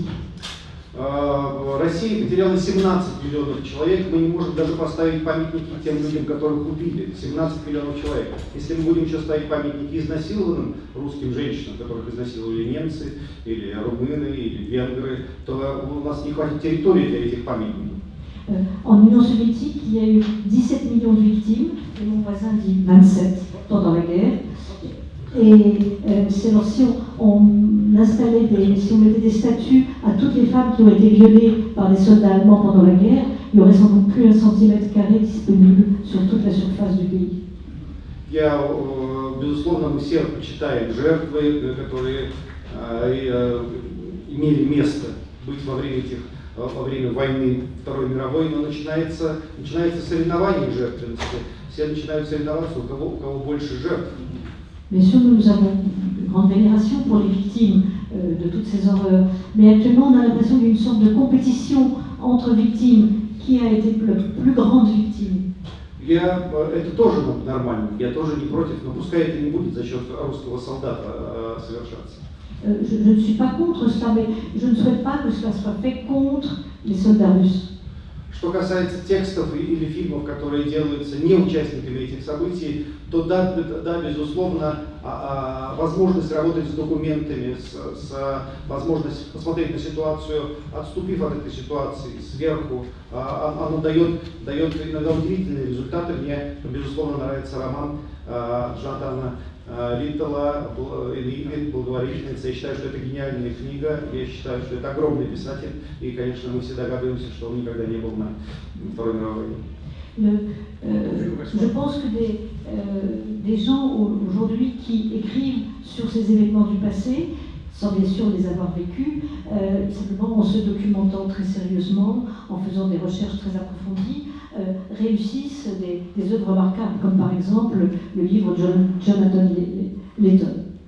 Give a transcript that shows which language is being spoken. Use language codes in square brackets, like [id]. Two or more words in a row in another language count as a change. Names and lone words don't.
[ru] Россия потеряла 17 миллионов человек, мы не можем даже поставить памятники тем людям, которых убили. 17 миллионов человек. Если мы будем еще ставить памятники изнасилованным русским женщинам, которых изнасиловали немцы, или румыны, или венгры, то у нас не хватит территории для этих памятников. [fr] En Union soviétique, il y a eu 17 millions de victimes, et mon voisin dit 27 pendant la guerre. Et si on mettait des statues à toutes les femmes qui ont été violées par les soldats allemands pendant la guerre, il n'y aurait sans doute plus un centimètre carré disponible sur toute la surface du pays. [ru] Безусловно, мы все почитаем жертвы, которые имели место быть во время войны Второй мировой, но начинается соревнование жертвенности. Все начинают соревноваться, у кого больше жертв. [fr] Bien sûr, nous avons une grande vénération pour les victimes de toutes ces horreurs, mais actuellement on a l'impression d'une sorte de compétition entre victimes. Qui a été la plus grande victime? [ru] Это тоже нормально, я тоже не против, но пускай это не будет за счет русского солдата совершаться. [fr] Je ne suis pas contre cela, mais je ne souhaite pas que cela soit fait contre les soldats russes. [ru] Что касается текстов или фильмов, которые делаются не участниками этих событий, то да, безусловно, возможность работать с документами, возможность посмотреть на ситуацию, отступив от этой ситуации сверху, оно дает иногда удивительные результаты. Мне, безусловно, нравится роман Джонатана Литтла «Игорь, благоволительница». Я считаю, что это гениальная книга, я считаю, что это огромный писатель, и, конечно, мы все догадываемся, что он никогда не был на Второй мировой войне. [fr] Je pense que des gens aujourd'hui qui écrivent sur ces événements du passé, sans bien sûr les avoir vécus, simplement en se documentant très sérieusement, en faisant des recherches très approfondies, réussissent des œuvres remarquables, comme par exemple le livre de Jonathan Letton.